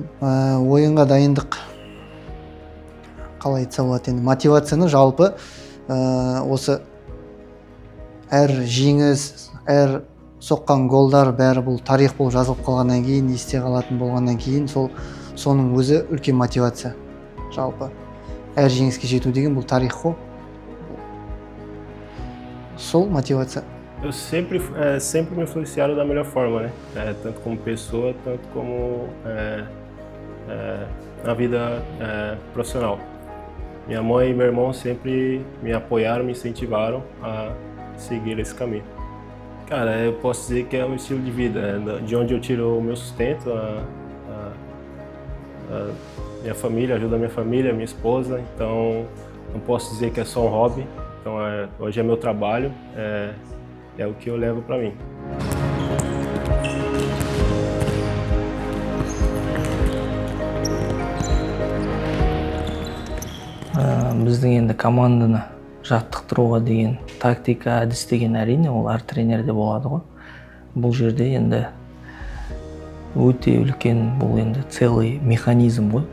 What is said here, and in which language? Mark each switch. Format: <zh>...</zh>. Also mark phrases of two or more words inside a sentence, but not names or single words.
<kk>Ойынға дайындық қалай айтса болады енді, мотивацияны жалпы осы әр жеңіс, әр соққан голдар бәрі бұл тарих болып жазылып қалғаннан кейін, есте қалатын болғаннан кейін, соның өзі үлкен мотивация. Жалпы әр жеңіске жету деген бұл тарих қой. Сол мотивация.</kk> <pt>Eu sempre me influenciaram da melhor forma, né? Tanto como pessoa, tanto como na vida profissional. Minha mãe e meu irmão sempre me apoiaram, me incentivaram a seguir esse caminho. Cara, eu posso dizer que é um estilo de vida, de onde eu tiro o meu sustento, a minha família, ajuda a minha família, a minha esposa. Então, não posso dizer que é só um hobby. Então, hoje é meu trabalho. É o que eu levo para mim.</pt> <kk>Біздің енді команданы жаттықтыруға деген тактика, әдіс деген әрине ол әр тренерде болады ғой. Бұл жерде енді өте үлкен, бұл енді</kk> <ru>целый механизм</ru> <kk>ғой.</kk>